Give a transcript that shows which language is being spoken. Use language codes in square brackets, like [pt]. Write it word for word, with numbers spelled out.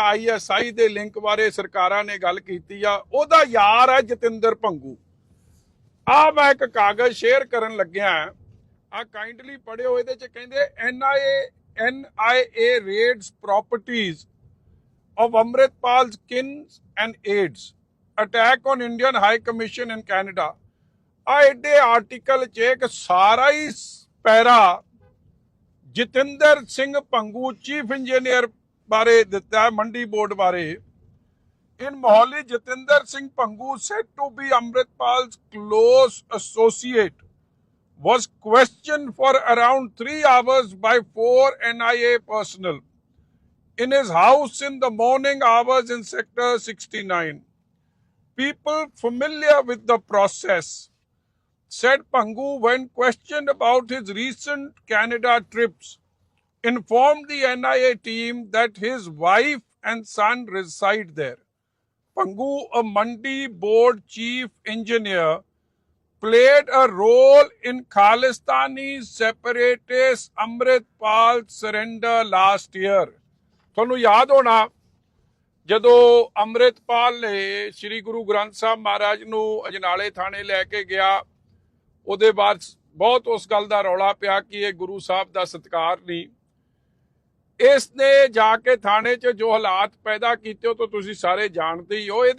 [pa] ISI ਦੇ link ਬਾਰੇ ਸਰਕਾਰਾਂ ਨੇ ਗੱਲ ਕੀਤੀ ਆ। ਉਹਦਾ ਯਾਰ ਹੈ ਜਤਿੰਦਰ ਭੰਗੂ। ਆ ਮੈਂ ਇੱਕ ਕਾਗਜ਼ ਸ਼ੇਅਰ ਕਰਨ ਲੱਗਿਆ, ਆ ਕਾਈਂਡਲੀ ਪੜਿਓ। ਇਹਦੇ ਚ ਕਹਿੰਦੇ [en] NIA NIA raids properties of Amritpal's kin and aides. Attack on Indian High Commission in Canada. [pa] ਆ ਐਡੇ ਆਰਟੀਕਲ 'ਚ ਇੱਕ ਸਾਰਾ ਹੀ ਸ- ਪੈਰਾ ਜਤਿੰਦਰ ਸਿੰਘ ਭੰਗੂ ਚੀਫ ਇੰਜੀਨੀਅਰ ਬਾਰੇ ਦਿੱਤਾ ਹੈ, ਮੰਡੀ ਬੋਰਡ ਬਾਰੇ। [en] In Mohali Jatinder Singh Bhangu said to be Amritpal's close associate was questioned for around three hours by four N I A personnel in his house in the morning hours in Sector sixty-nine. People familiar with the process said Pangu, when questioned about his recent Canada trips, informed the N I A team that his wife and son reside there. Pangu, a Mandi board chief engineer, played a role in Khalistani separatist Amritpal's surrender last year. [pa] ਤੁਹਾਨੂੰ ਯਾਦ ਹੋਣਾ ਜਦੋਂ ਅੰਮ੍ਰਿਤਪਾਲ ਨੇ ਸ੍ਰੀ ਗੁਰੂ ਗ੍ਰੰਥ ਸਾਹਿਬ ਮਹਾਰਾਜ ਨੂੰ ਅਜਨਾਲੇ ਥਾਣੇ ਲੈ ਕੇ ਗਿਆ, ਉਹਦੇ ਬਾਅਦ ਬਹੁਤ ਉਸ ਗੱਲ ਦਾ ਰੌਲਾ ਪਿਆ ਕਿ ਇਹ ਗੁਰੂ ਸਾਹਿਬ ਦਾ ਸਤਿਕਾਰ ਨਹੀਂ। ਇਸ ਨੇ ਜਾ ਕੇ ਥਾਣੇ 'ਚ ਜੋ ਹਾਲਾਤ ਪੈਦਾ ਕੀਤੇ ਉਹ ਤਾਂ ਤੁਸੀਂ ਸਾਰੇ ਜਾਣਦੇ ਹੀ ਹੋ।